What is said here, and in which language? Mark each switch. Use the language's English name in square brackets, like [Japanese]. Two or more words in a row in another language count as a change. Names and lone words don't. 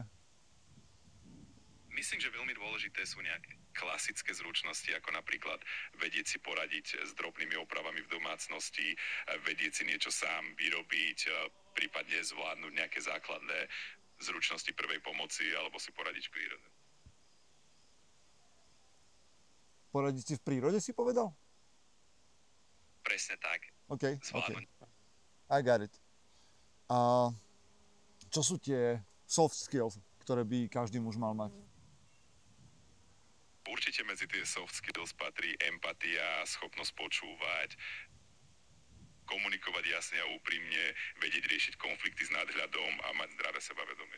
[Slovak] Myslím, že veľmi dôležité sú nejaké klasické zručnosti, ako napríklad vedieť si poradiť s drobnými opravami v domácnosti, vedieť si niečo sám vyrobiť, prípadne zvládnuť nejaké základné zručnosti prvej pomoci alebo si poradiť v prírode. Poradiť si v prírode, si povedal? Presne tak. OK. Zvládnuť. [English] I got it. [Slovak] A čo sú tie [English] soft skills, [Slovak] ktoré by každý muž mal mať? Určite medzi tie [English] soft skills [Slovak] patrí empatia, schopnosť počúvať, komunikovať jasne a úprimne, vedieť riešiť konflikty s nadhľadom a mať zdravé sebavedomie.